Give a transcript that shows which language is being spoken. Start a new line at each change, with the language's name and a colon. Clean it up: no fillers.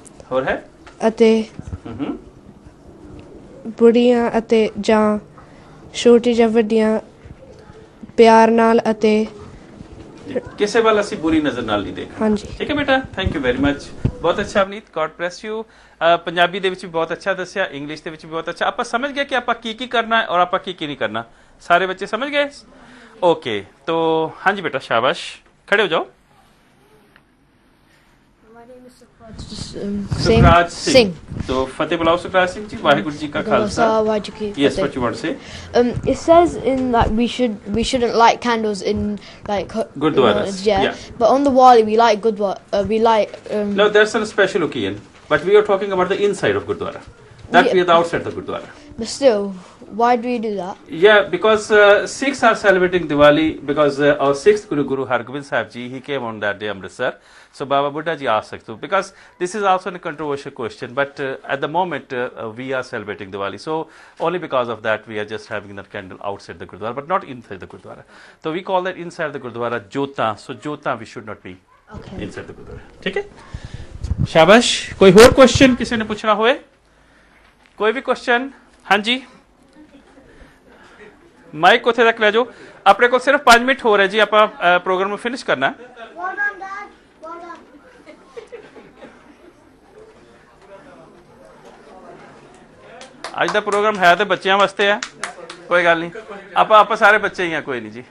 Punjabi: ਹੋਰ ਹੈ, ਅਤੇ ਬੁੜੀਆਂ ਅਤੇ ਜਾਂ ਛੋਟੀ ਜਾਂ ਵੱਡੀਆਂ ਪਿਆਰ ਨਾਲ ਅਤੇ ਕਿਸੇ ਵੱਲ ਅਸੀਂ ਬੁਰੀ ਨਜ਼ਰ ਨਾਲ ਨਹੀਂ ਦੇਖਦੇ, ਹਾਂਜੀ, ਠੀਕ ਹੈ ਬੇਟਾ।
English: thank you very much,
Punjabi: ਬਹੁਤ ਅੱਛਾ Avneet,
English: God bless you.
Punjabi: Punjabi ਦੇ ਵਿੱਚ ਵੀ ਬਹੁਤ ਅੱਛਾ ਦੱਸਿਆ, ਇੰਗਲਿਸ਼ ਦੇ ਵਿੱਚ ਵੀ ਬਹੁਤ ਅੱਛਾ। ਆਪਾਂ ਸਮਝ ਗਏ ਕਿ ਆਪਾਂ ਕੀ ਕਰਨਾ ਹੈ ਔਰ ਆਪਾਂ ਕੀ ਨਹੀਂ ਕਰਨਾ, ਸਾਰੇ ਬੱਚੇ ਸਮਝ ਗਏ?
Hindi: ਓਕੇ, तो हाँ जी बेटा, शाबाश, खड़े हो जाओ। सुखराज सिंह, तो फतेह बुलाओ सुखराज सिंह जी।
English: वाहिगुरु जी का Khalsa, yes, what you want to say? It says in that we shouldn't light candles in like gurdwaras, yeah, but on the wall we light no, that's a special occasion, but we are talking about the inside of gurdwara, that we are the outside of the gurdwara, but still, why do we do that? Yeah, because Sikhs are celebrating Diwali because our sixth Guru Har Gobind Sahib Ji, he came on that day Amritsar. So Baba Buddha Ji asked us to, because this is also a controversial question, but at the moment we are celebrating Diwali, so only because of that we are just having that candle outside the Gurdwara, but not inside the Gurdwara. So we call that inside the Gurdwara Jota. So Jota we should not be inside the Gurdwara.
Hindi: ठीक है, शाबाश।
Punjabi: कोई और question किसी ने पूछना होए, कोई भी क्वेश्चन? हाँ जी, ਮਾਈਕ ਉੱਥੇ ਤੱਕ ਲੈ ਜਾਓ। ਆਪਣੇ ਕੋਲ ਸਿਰਫ 5 ਮਿੰਟ ਹੋ ਰਹੇ ਜੀ, ਆਪਾਂ ਪ੍ਰੋਗਰਾਮ ਨੂੰ ਫਿਨਿਸ਼ ਕਰਨਾ। ਅੱਜ ਦਾ ਪ੍ਰੋਗਰਾਮ ਹੈ ਤੇ ਬੱਚਿਆਂ ਵਾਸਤੇ ਆ, ਕੋਈ ਗੱਲ ਨਹੀਂ, ਆਪਾਂ ਸਾਰੇ ਬੱਚੇ ਹੀ ਆ, ਕੋਈ ਨਹੀਂ ਜੀ।